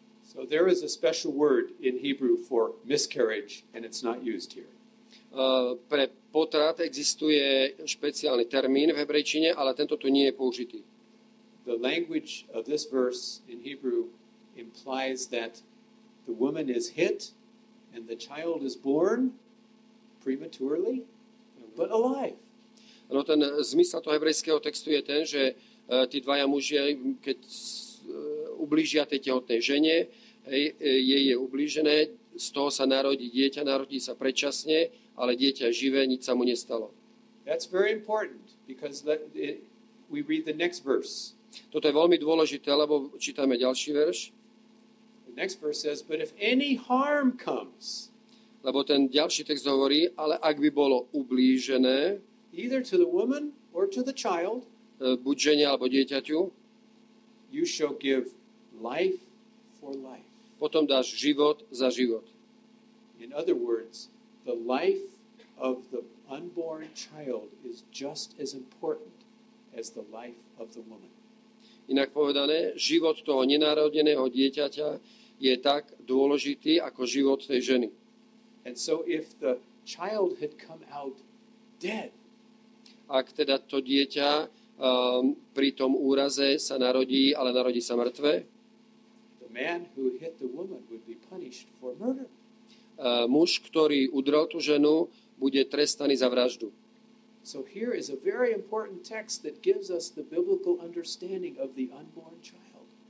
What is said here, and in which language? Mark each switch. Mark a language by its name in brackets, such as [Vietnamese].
[English] So there is a special word in Hebrew for miscarriage, and it's not used here. [Slovak] Pre potrat existuje špeciálny termín v hebrejčine, ale tento tu nie je použitý. [English] The language of this verse in Hebrew implies that the woman is hit and the child is born prematurely, but alive. [Slovak] No ten zmysel toho hebrejského textu je ten, že tí dvaja muži, keď ublížia tej tehotnej žene, jej je ublížené, z toho sa narodí dieťa, narodí sa predčasne, ale dieťa je živé, nič sa mu nestalo. [English] That's very important because we read the next verse. [Slovak] Toto je veľmi dôležité, lebo čítame ďalší verš. [English] The next verse says, but if any harm comes, [Slovak] lebo ten ďalší text hovorí, ale ak by bolo ublížené, [English] either to the woman or to the child, [Slovak] buď žene alebo dieťaťu, [English] you shall give life for life. [Slovak] Potom dáš život za život. [English] In other words, the life of the unborn child is just as important as the life of the woman. [Slovak] Inak povedané, život toho nenarodeného dieťaťa je tak dôležitý ako život tej ženy. [English] And so if the child had come out dead, [Slovak] ak teda to dieťa pri tom úraze sa narodí, ale narodí sa mŕtve, [English] the man who hit the woman would be punished for murder. [Slovak] Muž, ktorý udrel tú ženu, bude trestaný za vraždu. [English] So here is a very important text that gives us the biblical understanding of the unborn child.